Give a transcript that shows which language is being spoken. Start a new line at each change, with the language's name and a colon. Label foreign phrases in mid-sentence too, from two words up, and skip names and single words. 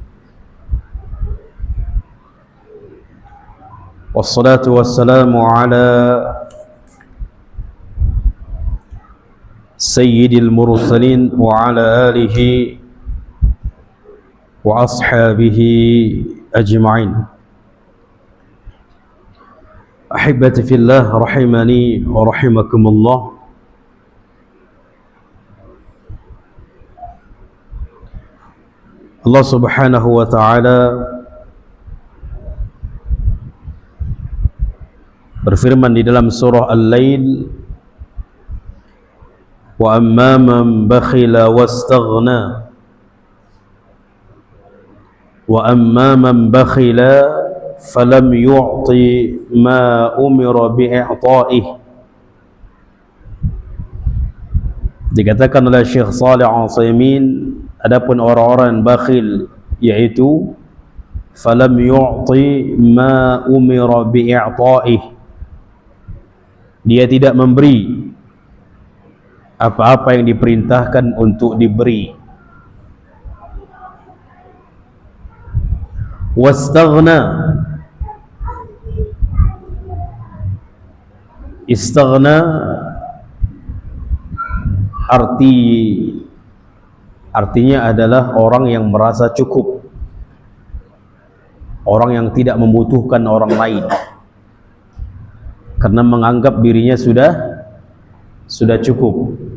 Arabic: والصلاة والسلام على سيد المرسلين و على آله و أصحابه أجمعين. أحبتي في الله رحمني و رحمكم الله. الله سبحانه و تعالى
Indonesian: berfirman di dalam surah Al-Lail,
Arabic: و أما من بخل واستغنى، و أما من بخل فلم يعط ما أمر بإعطائه.
Indonesian: Dikatakan oleh Syekh Shalih Al-Utsaimin, adapun orang-orang bakhil yaitu
Arabic: فلم يعط ما أمر بإعطائه,
Indonesian: dia tidak memberi apa-apa yang diperintahkan untuk diberi.
Arabic: واستغنى، استغنى
Indonesian: artinya adalah orang yang merasa cukup, orang yang tidak membutuhkan orang lain karena menganggap dirinya sudah cukup.